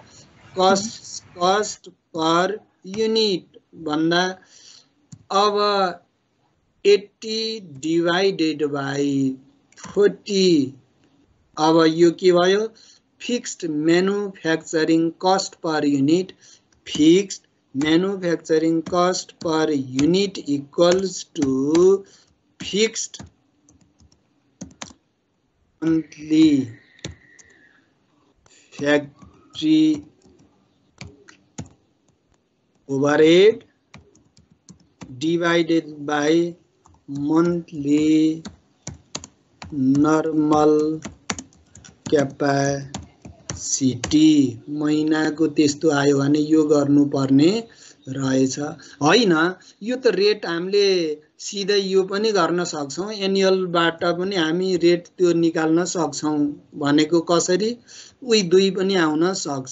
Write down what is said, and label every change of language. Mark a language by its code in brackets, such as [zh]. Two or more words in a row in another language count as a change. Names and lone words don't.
[en] cost per unit [ne] भन्दा अब [en] 80 divided by 40 [ne] अब यो के भयो [en] fixed manufacturing cost per unit fixed manufacturing cost per unit equals to fixed monthly factory overhead divided by monthly normal capacity [ne] महिनाको त्यस्तो आयो भने यो गर्नु पर्ने रहेछ होइन। यो त रेट हामीले सिधै यो पनि गर्न सक्छौँ, एनुअलबाट पनि हामी रेट त्यो निकाल्न सक्छौँ भनेको कसरी, उही 2 पनि आउन सक्छ।